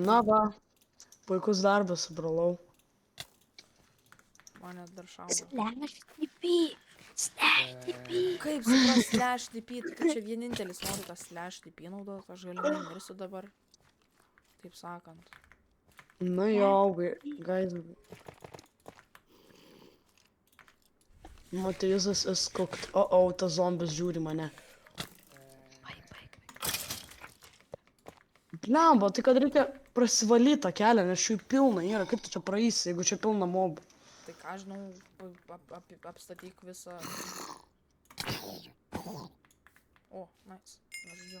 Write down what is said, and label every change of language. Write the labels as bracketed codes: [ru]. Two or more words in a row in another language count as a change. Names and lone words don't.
[lt] Na va, puikus darbas, brolau. Mane dar šaudo. [en] Slash TP. [lt] Kaip supras [en] slash TP, [lt] tu čia vienintelis nori tą [en] slash TP [lt] naudot, aš galiu nemirsiu dabar. Taip sakant. Na jo, [en] guys. Matėjusas is cooked. [lt] Tas zombis žiūri mane. Blemba, tai kad reikia prasivalyti tą kelią, nes šių pilna yra. Kaip tu čia praeisi, jeigu čia pilna mobų? Tai ką žinau, apstatyk visą. O, nice. Nežodžiu.